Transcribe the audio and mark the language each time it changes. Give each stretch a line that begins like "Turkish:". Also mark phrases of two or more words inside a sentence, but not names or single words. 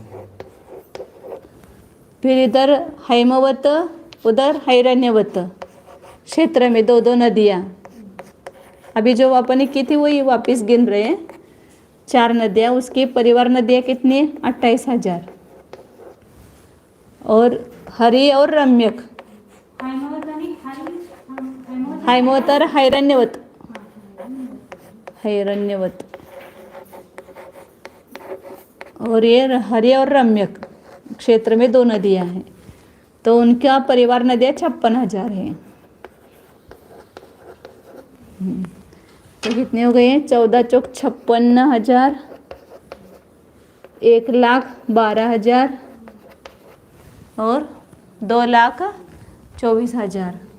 Hindi: फिर इधर हैमवत उधर हैरण्यवत क्षेत्र में 2 2 नदियाँ। अभी जो अपन की थी वही वापस गिन रहे हैं 4 नदियाँ, उसकी परिवार नदियाँ कितनी 28,000। और हरि और रम्यक, हैमवत आणि हैमवत हैमवत और हैरण्यवत, हैरण्यवत। और ये हरि और रम्यक क्षेत्र में 2 नदियाँ हैं, तो उनका परिवार नदियाँ 56,000 है। तो कितने हो गए हैं? 14 चौक 56,000, 1,12,000 और 2,24,000।